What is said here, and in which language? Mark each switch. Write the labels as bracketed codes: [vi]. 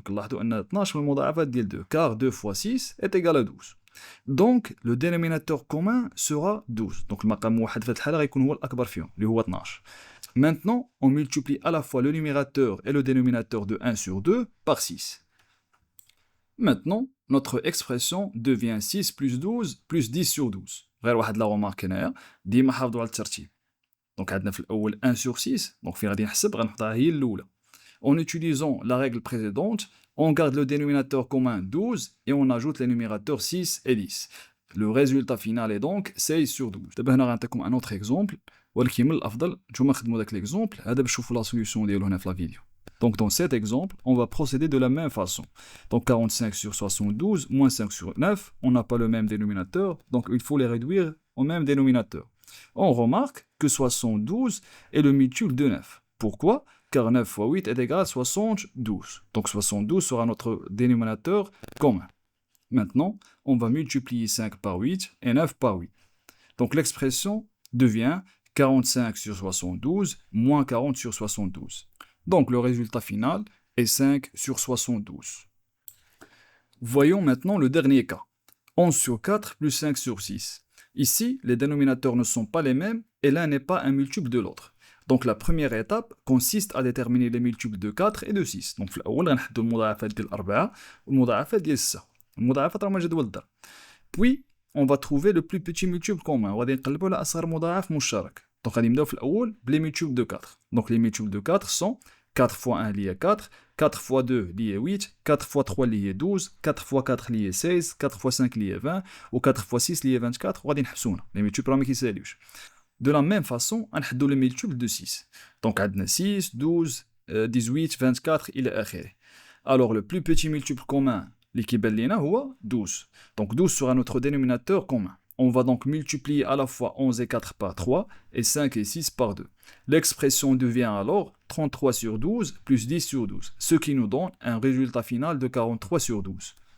[ar] كنلاحظوا أن 12 من المضاعفات ديال 2, [fr] car 2 fois 6 est égal à 12. Donc, le dénominateur commun sera 12. [ar] Donc, المقام واحد في هذه الحالة غيكون هو الأكبر فيهم, اللي هو 12. [fr] Maintenant, on multiplie à la fois le numérateur et le dénominateur de 1 sur 2 par 6. Maintenant, notre expression devient 6 plus 12 plus 10 sur 12. [ar] غير واحد لا remarque هنايا ديما حافظوا على الترتيب. Donc عندنا في الأول [fr] 1 sur 6, [ar] donc فين غادي نحسب غنحطها هي الأولى. [fr] En utilisant la règle précédente, on garde le dénominateur commun 12 et on ajoute les numérateurs 6 et 10. Le résultat final est donc 16 sur 12. [ar] دابا هنا غنعطيكم un autre exemple ولكن من الافضل نتوما خدموا داك [fr] l'exemple [ar] هذا باش تشوفوا [fr] la solution [ar] ديالو هنا في [fr] la vidéo. Donc dans cet exemple, on va procéder de la même façon. Donc 45 sur 72 moins 5 sur 9, on n'a pas le même dénominateur, donc il faut les réduire au même dénominateur. On remarque que 72 est le multiple de 9. Pourquoi? Car 9 fois 8 est égal à 72. Donc 72 sera notre dénominateur commun. Maintenant, on va multiplier 5 par 8 et 9 par 8. Donc l'expression devient 45 sur 72 moins 40 sur 72. Donc le résultat final est 5 sur 72. Voyons maintenant le dernier cas. 11 sur 4 plus 5 sur 6. Ici, les dénominateurs ne sont pas les mêmes et l'un n'est pas un multiple de l'autre. Donc la première étape consiste à déterminer les multiples de 4 et de 6. [ar] Donc في الأول غنحدو المضاعفات ديال 4 والمضاعفات ديال 6. المضاعفات راهم جدول الضرب. [fr] Puis on va trouver le plus petit multiple commun. [ar] وغادي نقلبوا على أصغر مضاعف مشترك. Donc غادي نبداو في الأول بلي [fr] multiples de 4. Donc les multiples de 4 sont 4 fois 1 lié 4, 4 fois 2 lié 8, 4 fois 3 lié 12, 4 fois 4 lié 16, 4 fois 5 lié 20, ou 4 fois 6 lié 24, [ar] وغادي نحبسونا. [fr] Les multiples [ar] راهم كيساليوش. [fr] De la même façon, [ar] غنحدو [fr] les multiples de 6. [ar] Donc عندنا 6, 12, 18, 24 إلى آخره. [fr] Alors le plus petit multiple commun [ar] اللي كيبان لينا هو [fr] 12. Donc 12 sera notre dénominateur commun. On va donc multiplier à la fois 11 et 4 par 3 et 5 et 6 par 2. L'expression devient alors 33 sur 12 plus 10 sur 12, ce qui nous donne un résultat final de 43 sur 12.